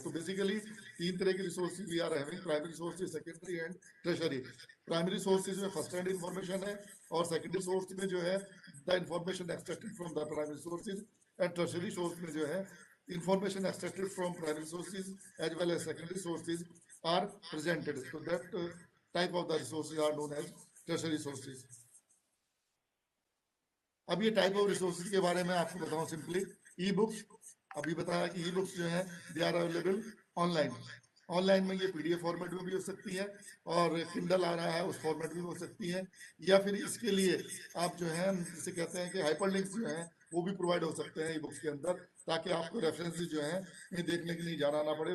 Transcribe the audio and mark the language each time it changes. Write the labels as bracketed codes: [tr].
[hi] तो बेसिकली 3 तरह के [en] Resources we are having, primary sources, secondary and tertiary. Primary sources में first hand information है, और secondary source में जो है the information extracted from the primary sources, and tertiary source में जो है information extracted from primary sources as well as secondary sources are presented. So that type of the resources are known as tertiary sources. [hi] अब ये type of resources के बारे में आपको बताऊं सिंपली। ई बुक्स, अभी बताया कि ई बुक्स जो है [en] They are available online. [hi] Online में ये पीडीएफ फॉर्मेट में भी हो सकती है, और किंडल आ रहा है उस फॉर्मेट में भी हो सकती है, या फिर इसके लिए आप जो है जिसे कहते हैं कि हाइपरलिंक्स जो है वो भी प्रोवाइड हो सकते हैं ई बुक्स के अंदर, ताकि आपको रेफरेंसेस जो है ये देखने के लिए जाना ना पड़े।